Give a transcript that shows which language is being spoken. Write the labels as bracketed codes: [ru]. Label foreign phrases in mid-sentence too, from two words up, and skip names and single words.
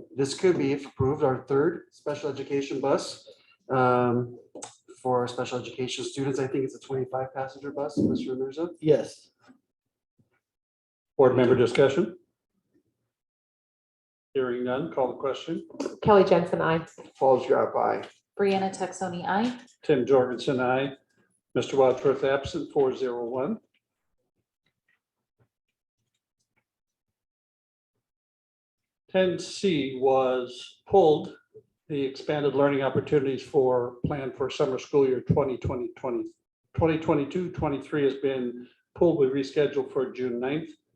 [en] This could be, if approved, our third special education bus for our special education students. I think it's a 25 passenger bus, Mr. Mirza. Yes. Board member discussion? Hearing none, call the question. Kelly Jensen, I. Paul's Graph, aye. Brianna Texoni, aye. Tim Jorgensen, aye. Mr. Wadsworth absent, 4-0-1. 10C was pulled, the expanded learning opportunities for plan for summer school year 2022-23 has been pulled, we rescheduled for June 9th.